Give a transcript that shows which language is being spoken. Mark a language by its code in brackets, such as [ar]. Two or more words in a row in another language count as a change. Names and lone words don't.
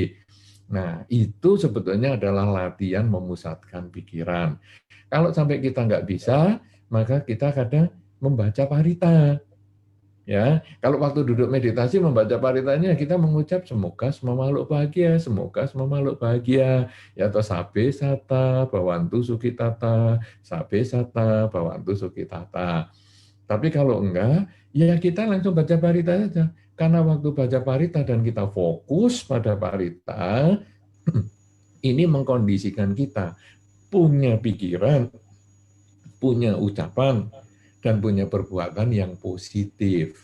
[id] Nah, itu sebetulnya adalah latihan memusatkan pikiran. Kalau sampai kita nggak bisa, maka kita kadang membaca parita. Ya, kalau waktu duduk meditasi membaca paritanya kita mengucap semoga semua makhluk bahagia, semoga semua makhluk bahagia, ya atau [pi] sabe sata bawantu sukitata, sabe sata bawantu sukitata. [id] Tapi kalau enggak, ya kita langsung baca parita saja. Karena waktu baca parita dan kita fokus pada parita, ini mengkondisikan kita punya pikiran, punya ucapan, dan punya perbuatan yang positif.